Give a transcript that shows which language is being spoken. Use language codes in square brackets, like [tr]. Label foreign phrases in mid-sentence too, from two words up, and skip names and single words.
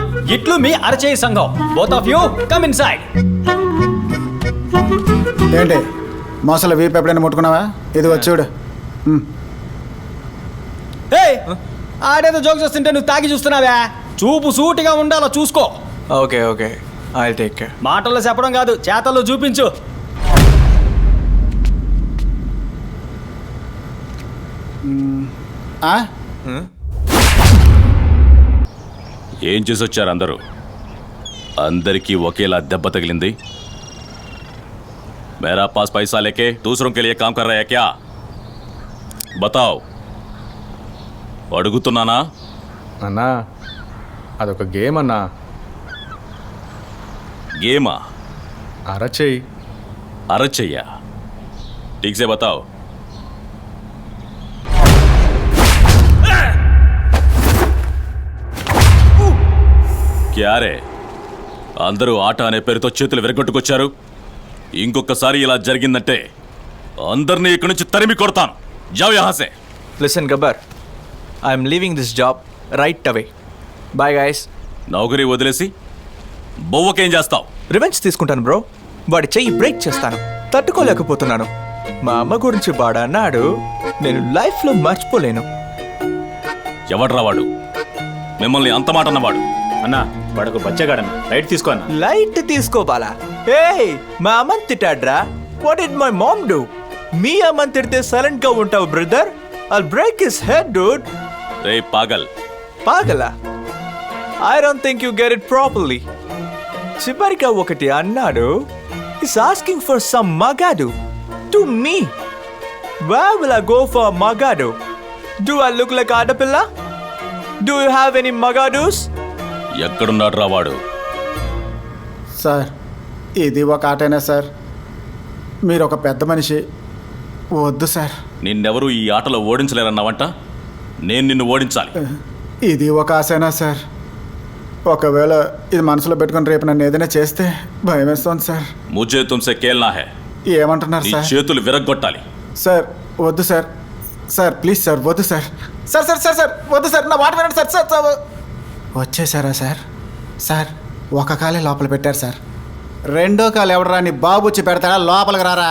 [te] ఇట్లు మీ అరచేయి సంఘం. [en] Both of you come inside. [te] ఏంటి మోసలు వీపు ఎప్పుడైనా ముట్టుకున్నావా? ఇది వచ్చాడు. ఆడేదో జోక్ చేస్తుంటే నువ్వు తాగి చూస్తున్నావా? చూపు సూటిగా ఉండాలో చూసుకో. [en] Okay, I'll take care. [te] మాటల్లో చెప్పడం కాదు, చేతల్లో చూపించు. ఏం చేసి వచ్చారు అందరూ? అందరికీ ఒకేలా దెబ్బ తగిలింది. [hi] मेरा पास पैसा लेके दूसरों के लिए काम कर रहा है क्या? बताओ. [te] అడుగుతున్నానా? అన్నా, అదొక గేమ్ అన్నా. గేమా? అరచేయి. అరచెయ్యా? [hi] ठीक से बताओ. क्या रे, [te] అందరూ ఆట అనే పేరుతో చేతులు విరగొట్టుకొచ్చారు. ఇంకొకసారి ఇలా జరిగిందంటే అందరినీ ఇక్కడి నుంచి తరిమి కొడతాను. [hi] जाओ यहाँ से. [en] Listen Gabbar, I'm leaving this job right away. Bye guys. [te] నౌకరీ వదిలేసి బొవ్వకేం చేస్తావు? రివెంజ్ తీసుకుంటాను బ్రో. వాడి చెయ్యి బ్రేక్ చేస్తాను. తట్టుకోలేకపోతున్నాను. మా అమ్మ గురించి వాడు అన్నాడు, నేను లైఫ్లో మర్చిపోలేను. ఎవడ్రా వాడు? మిమ్మల్ని అంత మాట అన్నవాడు? అన్నా, వాడొక బచ్చగాడన్నా. లైట్ తీసుకో అన్న. లైట్ తీసుకోవాలా? ఏయ్, మా అమ్మని తిట్టాడ్రా. [en] What did my mom do? [te] మీ అమ్మని తిడితే సైలెంట్ గా ఉంటావు బ్రదర్? [en] I'll break his head, dude. [te] రే పాగల్. పాగలా? [en] I don't think you get it properly. చివరిగా ఒకటి అన్నాడు. He's asking for some magadu. To me. Where will I go for magadu? Do I look like Adapilla? Do you have any magadus? [te] ఎక్కడున్నాడు రా వాడు? సార్, ఇది ఒక ఆటేనా సార్? మీరు ఒక పెద్ద మనిషి. వద్దు సార్. నిన్నెవరూ ఈ ఆటలో ఓడించలేరన్నావంట. నేను నిన్ను ఓడించాలి. ఇది ఒక ఆశనా సార్? ఒకవేళ ఇది మనసులో పెట్టుకుని రేపు నన్ను ఏదైనా చేస్తే భయం వేస్తుంది సార్. [hi] मुझे तुमसे खेलना है. [te] ఏమంటున్నారు నీ సార్? చేతులు విరగ్గొట్టాలి. సార్ వద్దు సార్. సార్ ప్లీజ్ సార్, వద్దు సార్. సార్ సార్ సార్ సార్ వద్దు సార్, నా మాట వినండి సార్. సార్ సార్ వచ్చేసారా సార్? సార్, ఒక కాలే లోపల పెట్టారు సార్. రెండో కాలు ఎవడరా నీ బాబు వచ్చి పెడతారా? లోపలికి రారా.